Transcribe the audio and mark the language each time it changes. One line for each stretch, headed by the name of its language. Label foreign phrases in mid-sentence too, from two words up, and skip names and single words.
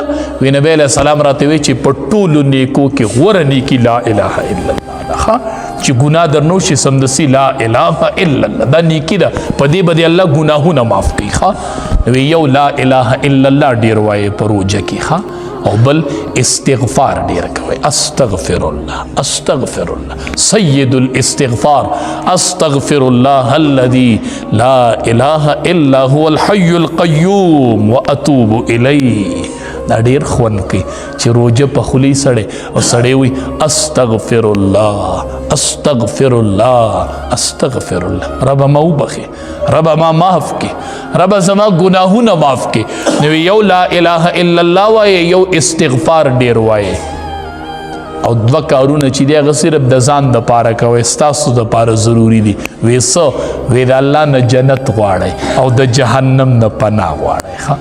Pashto: وی نبی
Arabic: علیہ السلام
Pashto: راته وی چې په ټولو نیکو کې غوره نیکی
Arabic: لا اله الا الله
Pashto: ده، چې ګناه در نه وشي سمدسي
Arabic: لا اله الا الله
Pashto: دا نیکی ده. په دې باندې الله ګناهونه معاف کوي. ښه وی یو
Arabic: لا اله الا الله
Pashto: ډیر وایي په روژه کې. ښه او بل استغفار ډیر کوي.
Arabic: استغفر الله استغفر الله سید الاستغفار استغفر الله الذي لا اله الا هو الحي القيوم واتوب الیه.
Pashto: دا ډیر خوند کوي چې روژه په خولي سړی او سړی وي
Arabic: استغفر الله استغفر الله استغفر الله.
Pashto: رب ما وبخي، رب ما معاف کی، رب زما گناهونه معاف کی. نو یو
Arabic: لا اله الا الله
Pashto: وایي، یو استغفار ډیر وایي. او دوه کارونه چې دی هغه صرف د ځان دپاره کوئ، ستاسو دپاره ضروري دي. وی څه؟ وی د الله نه جنت غواړئ او د جهنم نه پناه غواړئ.